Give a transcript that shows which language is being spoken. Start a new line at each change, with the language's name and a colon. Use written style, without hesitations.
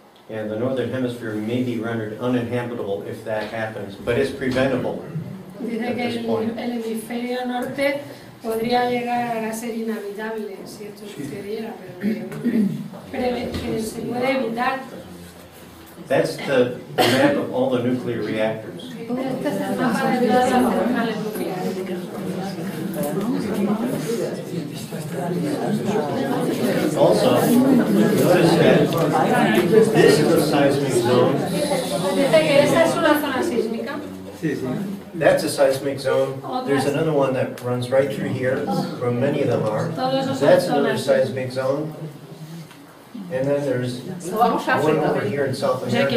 English: And the northern hemisphere may be rendered uninhabitable if that happens, but it's preventable.
Spanish: Dice que el hemisferio norte podría llegar a ser inhabitable si esto sucediera, pero que se puede evitar.
English: That's the map of all the nuclear reactors.
Spanish: Este es el mapa de todas las centrales nucleares.
English: Also, notice that this is a seismic zone.
Spanish: Dice que esa es una zona sísmica.
English: That's a seismic zone. There's another one that runs right through here, where many of them are. That's another seismic zone. And then there's one over here in South America.